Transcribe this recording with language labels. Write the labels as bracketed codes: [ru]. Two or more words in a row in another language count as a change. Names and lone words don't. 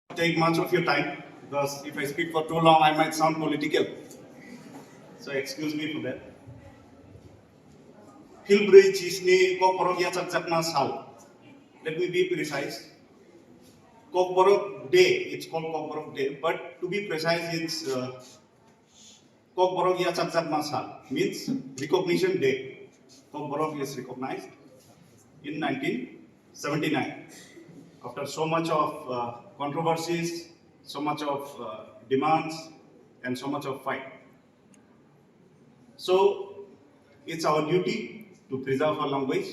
[en] take much of your time because if I speak for too long, I might sound political. So excuse me for that. [trp] Hilbri chisni Kokborok ya chak sal. [en] Let me be precise. Kokborok Day, it's called Kokborok Day, but to be precise, it's [trp] Kokborok ya chak sal, [en] means recognition day. Kokborok is recognized in 1979. After so much of controversies, so much of demands, and so much of fight. So it's our duty to preserve our language.